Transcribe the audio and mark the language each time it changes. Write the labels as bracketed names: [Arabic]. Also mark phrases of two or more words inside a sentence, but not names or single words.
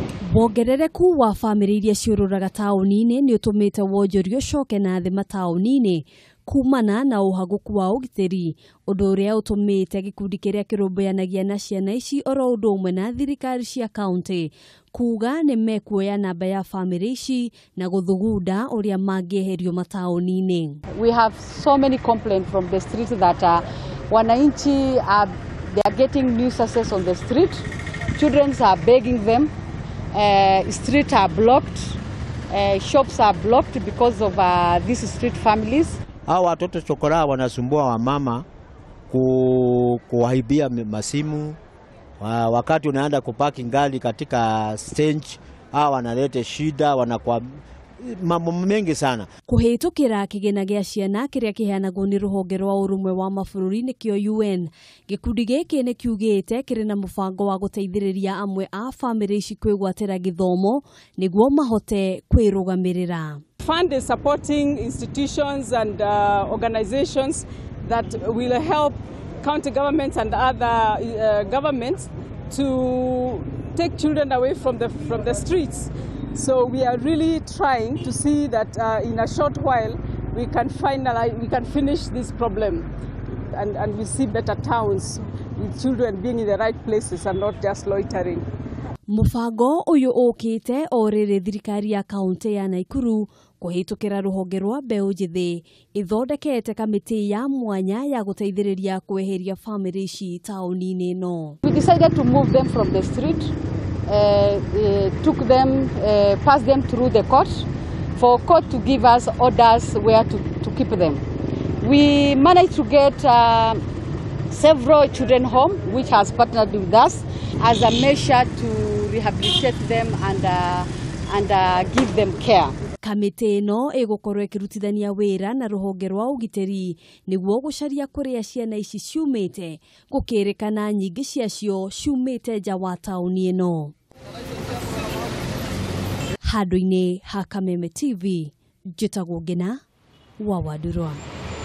[Kikuyu] Wongerereku wa family iria ciururaga tauni-ini ni utumite wonjoria ucoke na thi matauni-ini kumana na uhaguku wa ugitiri, undu uria utumite gikundi kiria kirubuyanagia na ciana ici oro undu umwe na thirikari cia county kuuga nimekuoya namba ya family ici na guthugunda uria mangihĩrio matauni-ini. [English] We have so many complaints from the street that wananchi they are getting nuisances on the street. Children are begging them. Streets are blocked. Shops are blocked because of these street families. [Swahili] Hao watoto chokora wanasumbua wamama kuwaibia masimu. Wakati unaenda kupaki ngali katika stage, hao wanaleta shida, wanakuwa mambo mengi sana. [Kikuyu] Kuhitukira kigena gia ciana kiria kiheanagwo ni ruhonge rwa urumwe wa mabururi nikio UN, gikundi giki ni kiugite kiri na mubango wa guteithiriria amwe a family ici kwigwatira githomo niguo mahote kwirugamirira. [English] Fund is supporting institutions and organizations that will help county governments and other governments to take children away from the streets. So we are really trying to see that in a short while we can finish this problem and we see better towns with children being in the right places and not just loitering. [Kikuyu] Mubango uyu ukite orire thirikari ya kaunti ya Naikuru kuhitukira ruhonge rwa mbeu njithi ithondekete kamiti ya mwanya ya guteithiriria kweheria family ici tauni-ini no. [English] We decided to move them from the street. Took them, passed them through the court for court to give us orders where to keep them. We managed to get several children home which has partnered with us as a measure to rehabilitate them and give them care. [Kikuyu] Kamiti no igukorwo ikirutithania wira na ruhonge rwa ugitiri niguo gucaria kuria ciana ici ciumite gukirikana nyingi ciacio ciumite nja wa tauni ino. Handũ-inĩ ha Kameme TV, njĩtagwo Ngina wa Wadurwa.